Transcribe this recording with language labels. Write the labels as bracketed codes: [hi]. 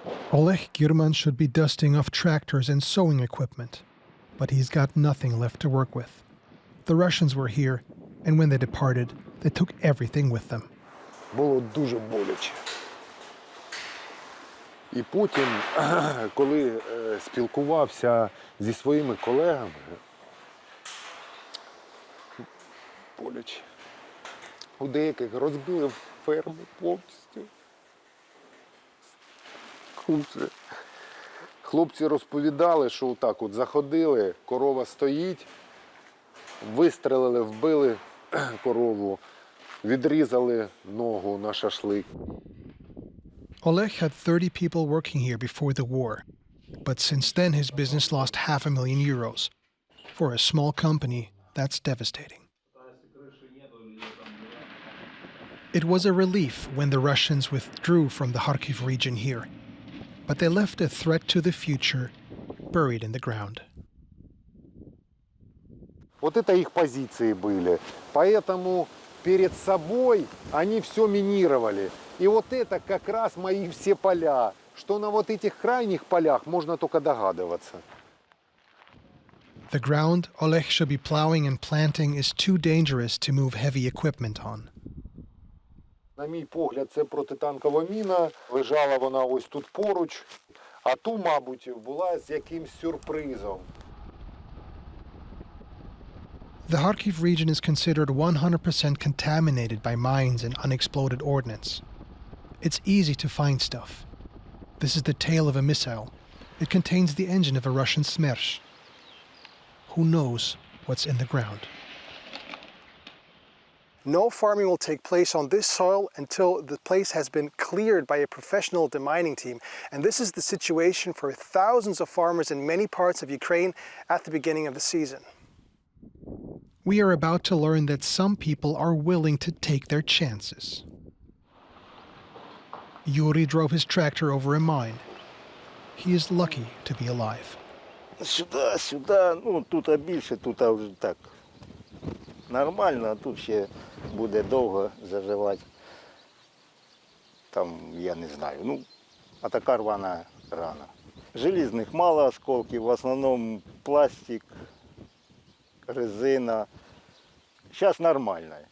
[en] Oleg Girman should be dusting off tractors and sewing equipment, but he's got nothing left to work with. The Russians were here, and when they departed, they took everything with them. [uk] Було дуже боляче. І потім, коли спілкувався зі своїми колегами, боляче. У деяких розбили ферми повністю. Хлопці розповідали, що отак от заходили, корова стоїть, вистрелили, вбили корову, відрізали ногу на шашлик. [en] Oleg had 30 people working here before the war, but since then his business lost €500,000. For a small company, that's devastating. It was a relief when the Russians withdrew from the Kharkiv region here, but they left a threat to the future buried in the ground. [ru] Вот это их позиции были. Поэтому перед собой они все минировали. И вот это как раз мои все поля. Что на вот этих крайних полях можно только догадываться. [en] The ground Oleg should be plowing and planting is too dangerous to move heavy equipment on. [uk] На мій погляд, це протитанкова міна. Лежала вона ось тут поруч. А ту, мабуть, була з якимсь сюрпризом. [en] The Kharkiv region is considered 100% contaminated by mines and unexploded ordnance. It's easy to find stuff. This is the tail of a missile. It contains the engine of a Russian Smersh. Who knows what's in the ground? No farming will take place on this soil until the place has been cleared by a professional demining team. And this is the situation for thousands of farmers in many parts of Ukraine at the beginning of the season. We are about to learn that some people are willing to take their chances. Yuri drove his tractor over a mine. He is lucky to be alive. [uk] Сюди, ну тут більше, тут вже так нормально, а тут ще буде довго заживати. Там, я не знаю, ну, а така рвана рана. Желізних мало осколків, в основному пластик, резина. Зараз нормально.